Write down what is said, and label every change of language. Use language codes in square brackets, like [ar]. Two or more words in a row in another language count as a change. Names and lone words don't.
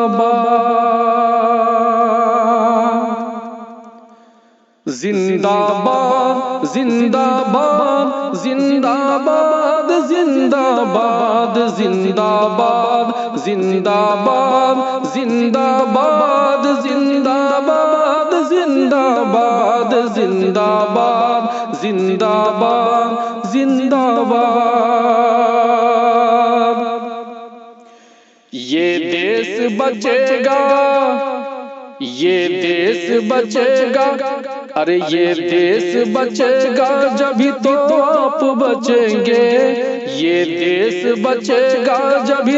[ur] باد، زندہ باد زندہ باد زندہ باد زندہ باد زندہ باد زندہ باد زندہ باد زندہ باد زندہ باد زندہ باد زندہ باد زندہ باد۔ یہ دیس بچے گا، یہ دیس بچے گا، ارے یہ دیس بچے گا جبھی تو آپ بچیں گے، یہ دیس بچے گا جبھی